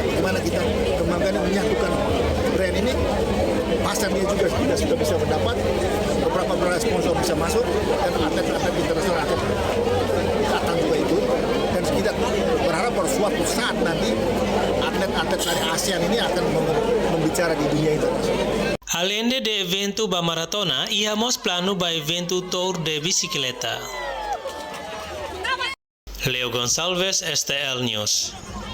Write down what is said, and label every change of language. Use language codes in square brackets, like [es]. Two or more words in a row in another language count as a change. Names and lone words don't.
[id] Gimana kita kembangkan dan menyatukan brand ini, pasarnya juga kita sudah bisa mendapat, beberapa sponsor bisa masuk, dan atlet-atlet internasional akan datang juga itu. Dan kita berharap pada suatu saat nanti atlet-atlet dari ASEAN ini akan membicara di dunia internasional. [pt] Além de evento [tet] ba maratona, íamos plano ba evento tour de bicicleta. Leo Gonçalves, STL News.